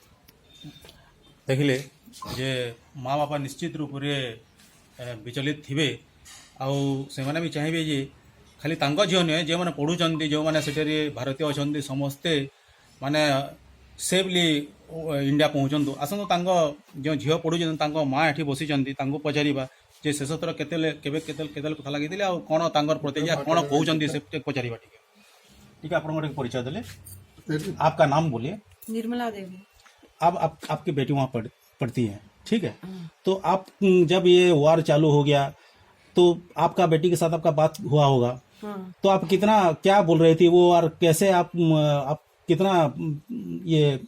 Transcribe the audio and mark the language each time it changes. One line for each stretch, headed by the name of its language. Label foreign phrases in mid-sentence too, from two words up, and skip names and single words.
Odia: ଦେଖିଲେ ଯେ ମା ବାପା ନିଶ୍ଚିତ ରୂପରେ ବିଚଳିତ ଥିବେ ଆଉ ସେମାନେ ବି ଚାହିଁବେ ଯେ ଖାଲି ତାଙ୍କ ଝିଅ ନୁହେଁ, ଯେଉଁମାନେ ପଢ଼ୁଛନ୍ତି, ଯେଉଁମାନେ ସେଠାରେ ଭାରତୀୟ ଅଛନ୍ତି, ସମସ୍ତେ ମାନେ ସେଫଲି ଇଣ୍ଡିଆ ପହଞ୍ଚନ୍ତୁ। ଆସନ୍ତୁ ତାଙ୍କ ଯେଉଁ ଝିଅ ପଢ଼ୁଛନ୍ତି ତାଙ୍କ ମା ଏଠି ବସିଛନ୍ତି, ତାଙ୍କୁ ପଚାରିବା ଯେ ଶେଷ ଥର କେତେବେଳେ କଥା ଲାଗିଥିଲେ ଆଉ କ'ଣ ତାଙ୍କର ପ୍ରତିକ୍ରିୟା କ'ଣ କହୁଛନ୍ତି ସେ ପଚାରିବା।
Hindi: ठीक है, आप लोगों को परिचय दिले। आपका नाम बोलिए। निर्मला देवी। अब आपकी बेटी वहाँ पढ़ती है, ठीक है। तो आप जब ये वार चालू हो गया तो आपका बेटी के साथ आपका बात हुआ होगा। तो आप कितना क्या बोल रही थी वो और कैसे आप कितना ये